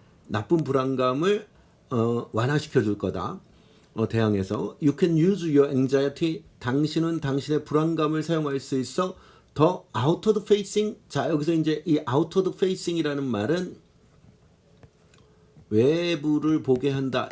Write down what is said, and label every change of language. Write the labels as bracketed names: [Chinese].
[Korean] 나쁜 불안감을 완화시켜 줄 거다. 대항해서 [English] you can use your anxiety. [Korean] 당신은 당신의 불안감을 사용할 수 있어. 더 [English] outward facing. [Korean] 자, 여기서 이제 이 [English] outward facing [Korean] 이라는 말은 외부를 보게 한다.